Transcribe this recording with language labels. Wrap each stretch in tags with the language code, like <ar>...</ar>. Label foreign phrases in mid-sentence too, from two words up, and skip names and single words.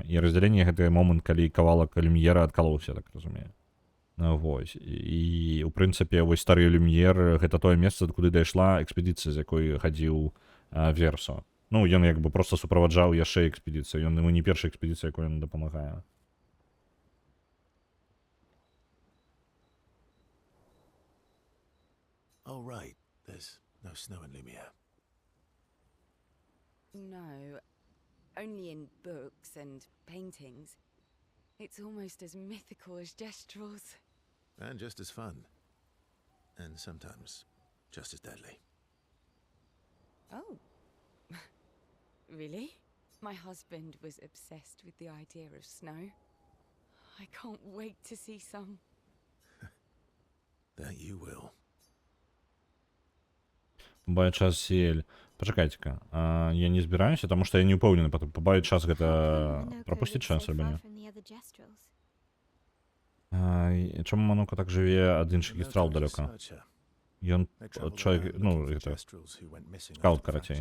<be>І раздзяленне гэта момант, калі кавалак Люм'ера адкалоўся, так разумею. Вось. І у прынцыпе, вось стары Люм'ер гэта тое месца, куды дайшла экспедыцыя, з якой хадзіў Версо. Ну, ён як бы проста суправаджаў яшчэ экспедыцыю. Ён не першая экспедыцыя, якой ён дапамагае.</be> <en>Oh, right. There's no snow in Lumiere. No, only in books and paintings. It's almost as mythical as Gestrels. And just as fun. And sometimes just as deadly. Oh. Really? My husband was obsessed with the idea of snow. I can't wait to see some. That you will.</en> <be>Бай час сіэль. Пачакайце-ка. Я не збіраюся, таму што я не ўпэўнены, пабавіць час гэта прапусціць час альбо не. Чаму Манока так жыве ад іншых гістрал далёка? Ён чалавек, ну, гэта скаут, карацей.</be>